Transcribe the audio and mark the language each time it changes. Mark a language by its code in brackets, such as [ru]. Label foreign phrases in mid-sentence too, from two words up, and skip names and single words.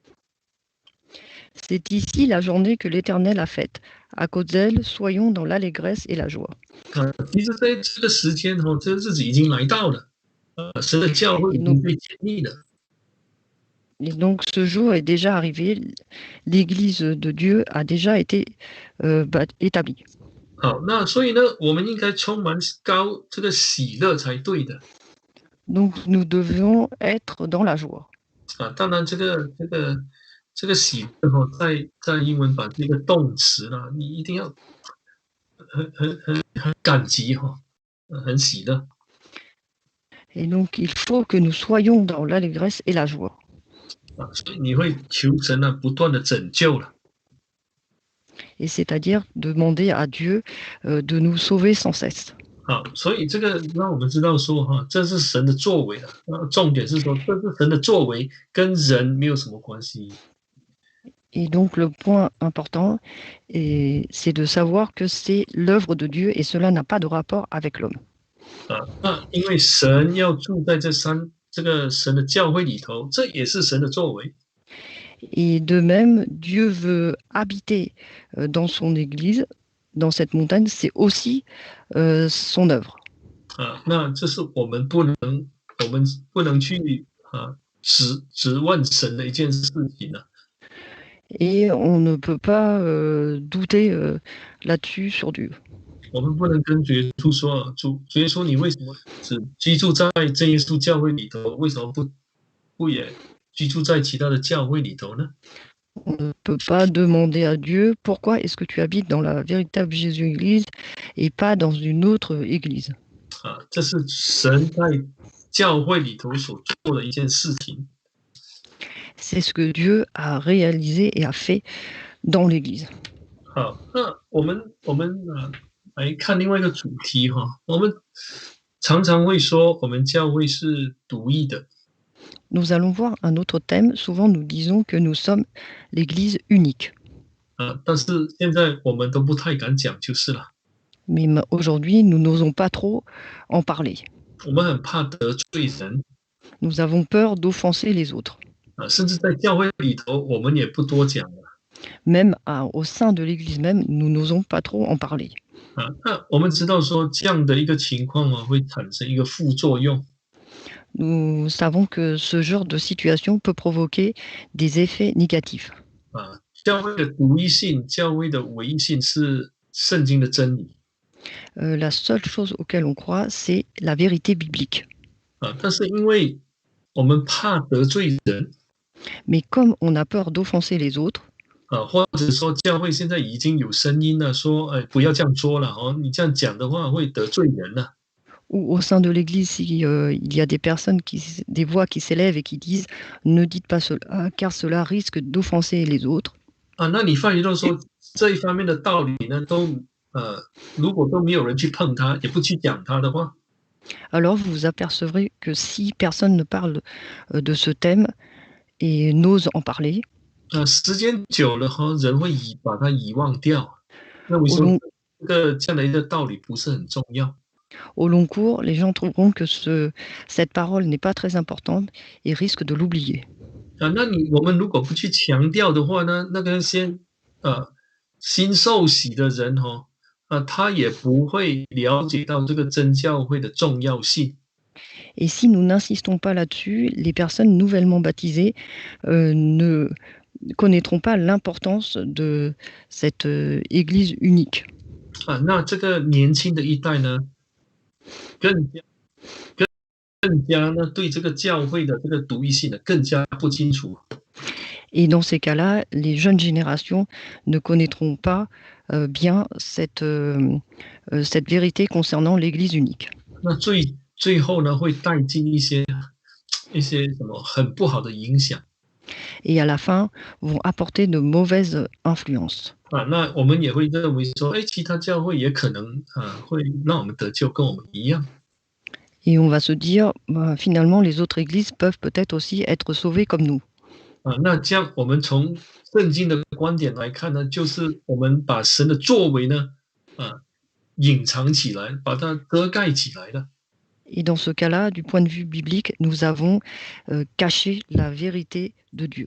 [fr] C'est ici la journée que l'Éternel a faite. À cause d'elle, soyons dans l'allégresse et la joie. [zh] 其实在这个时间这个日子已经来到了，神的教会已经被建立了。 [fr] Et donc ce jour est déjà arrivé, l'Église de Dieu a déjà été établie. [zh] 好，那所以呢，我们应该充满这个喜乐才对的。 [fr] Donc nous devions être dans la joie. [zh] 当然这个喜乐在英文版是一个动词啦，你一定要很感激很喜乐。 [fr] Et donc il faut que nous soyons dans l'allégresse et la joie. [zh] 所以你会求神不断的拯救了。 [fr] Et c'est-à-dire demander à Dieu de nous sauver sans cesse. [zh] 好，所以这个让我们知道说这是神的作为重点是说这是神的作为，跟人没有什么关系。 [fr] Et donc le point important, c'est de savoir que c'est l'œuvre de Dieu et cela n'a pas de rapport avec l'homme. [zh] 那因为神要住在这个神的教会里头，这也是神的作为。 [fr] Et de même, Dieu veut habiter dans son Église dans cette montagne, c'est aussi son œuvre. [zh] 那这是我们不能去指问神的一件事情呢、 [fr] Et on ne peut pas douter là-dessus sur Dieu. [zh] 我们不能跟耶稣说，主耶稣，你为什么只居住在真耶稣教会里头？为什么不也居住在其他的教会里头呢？ [fr] On ne peut pas demander à Dieu pourquoi est-ce que tu habites dans la véritable Jésus-Église et pas dans une autre église. [zh] 这是神在教会里头所做的一件事情。 [fr] C'est ce que Dieu a réalisé et a fait dans l'église. [zh] 好，那我们来看另外一个主题哈，我们常常会说我们教会是独一的， [fr] Nous allons voir un autre thème. Souvent, nous disons que nous sommes l'église unique. [zh] 但是现在我们都不太敢讲就是了， [fr] Mais aujourd'hui, nous n'osons pas trop en parler. [zh] 我们很怕得罪人 [fr] Nous avons peur d'offenser les autres. [zh] 甚至在教会里头我们也不多讲了 [fr] Même au sein de l'église même, nous n'osons pas trop en parler. [zh] 那我们知道说这样的一个情况会产生一个副作用， [fr] Nous savons que ce genre de situation peut provoquer des effets négatifs. [zh] 教会的独一性、教会的唯一性是圣经的真理， [fr] La seule chose auquel on croit, c'est la vérité biblique. [zh] 但是因为我们怕得罪人， [fr] Mais comme on a peur d'offenser les autres, [zh] 或者说教会现在已经有声音了，说，不要这样说了哦，你这样讲的话会得罪人了。 [fr] ou au sein de l'Église, s'il y a des personnes, des voix qui s'élèvent et qui disent « Ne dites pas cela, car cela risque d'offenser les autres. » [zh] 那你发觉到说这一方面的道理呢，如果都没有人去碰它，也不去讲它的话， [fr] Alors vous vous apercevrez que si personne ne parle de ce thème et n'ose en parler, [zh] 时间久了人会把它遗忘掉，认为 [fr] au [zh] 说 [fr] long, [zh] 这样的一个道理不是很重要。 [fr] au long cours, les gens trouveront que cette parole n'est pas très importante et risquent de l'oublier. [zh] 那我们如果不去强调的话呢，那个新受洗的人他也不会了解到这个真教会的重要性。 [fr] Et si nous n'insistons pas là-dessus, les personnes nouvellement baptisées ne connaîtront pas l'importance de cette Église unique. [zh] 那这个年轻的一代呢，更加呢对这个教会的这个独一性呢更加不清楚。 [fr] Et dans ces cas-là, les jeunes générations ne connaîtront pas bien cette vérité concernant l'Église unique. [zh] 那最后呢会带进一些什么很不好的影响。 [fr] Et à la fin, vont apporter de mauvaises influences. [zh] 那我们也会认为说，其他教会也可能会让我们得救，跟我们一样。 [fr] Et on va se dire, finalement, les autres églises peuvent peut-être aussi être sauvées comme nous. [zh] 那这样我们从圣经的观点来看呢，就是我们把神的作为呢，隐藏起来，把它遮盖起来了。 [fr] Et dans ce cas-là, du point de vue biblique, nous avons caché la vérité de Dieu.